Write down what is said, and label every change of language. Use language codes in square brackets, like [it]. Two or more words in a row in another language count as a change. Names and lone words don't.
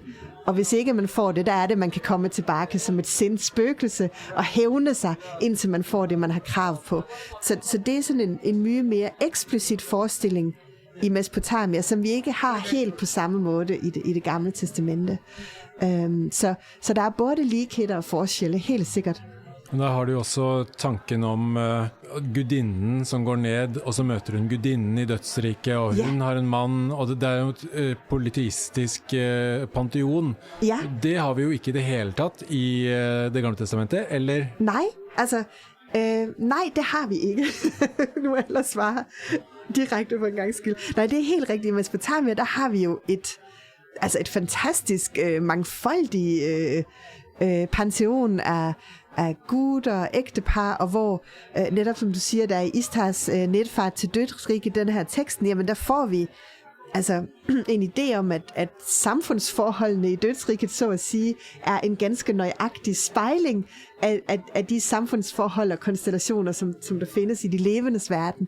[da] Og hvis ikke man får det, der er det, man kan komme tilbage som et sinds spøgelse og hævne sig, indtil man får det, man har krav på. Så det er sådan en mye mere eksplicit forestilling i Mesopotamia, som vi ikke har helt på samme måde i det gamle testamente. Så der er både likheder og forskelle, helt sikkert. [no] Men der har du jo også tanken om gudinnen som går ned, og så møter hun gudinnen i dødsriket, og hun har en mann, og det er jo et politistisk panteon. Ja. Det har vi jo ikke i det hele tatt i det gamle testamentet, eller? [da] Nej, altså, nej, det har vi ikke. Nu må jeg ellers svare direkte på en gang skyld. Nej, det er helt rigtigt. I Mesopotamia, der har vi jo et fantastisk mangfoldig panteon af guder, ægtepar, og hvor netop som du siger, der er i Istars netfart til dødsriget, den her teksten, jamen der får vi altså en idé om, at samfundsforholdene i dødsriget, så at sige, er en ganske nøjagtig spejling af de samfundsforhold og konstellationer, som der findes i de levendes verden.